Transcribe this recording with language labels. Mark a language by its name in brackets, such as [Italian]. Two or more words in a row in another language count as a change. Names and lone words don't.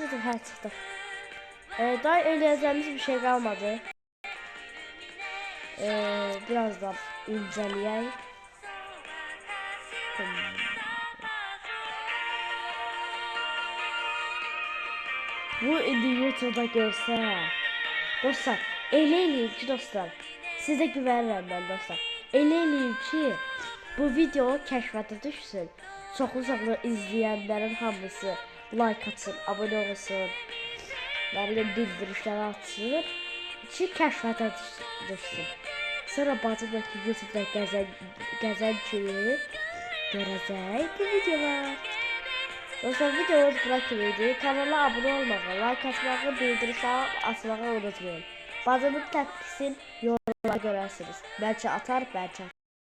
[Turkish] Daha öyle yazılmış bir şey kalmadı. Birazdan inceleyeyim. [Azerbaijani] Bu indi YouTube'da görsə. Dostlar, elə eləyim ki dostlar. Sizə güvənirəm mən dostlar. Elə eləyim ki bu video kəşfata düşsün. Çoxlu izləyənlərin hamısı like atsın, abunə olsun. Nə bilim bildirişləri atsın ki kəşfata düşsün. Sonra bacımla ki YouTube'da gəzən kimi görəcək bu videolar. [Turkish] Dostlar videomuz bırakılıydı. Kanala abone olmağı, like atmağı, bildirişleri atmağı unutmayın. Bacımın tepkisini yorumlara görərsiniz. Belki atar, belki atmaz.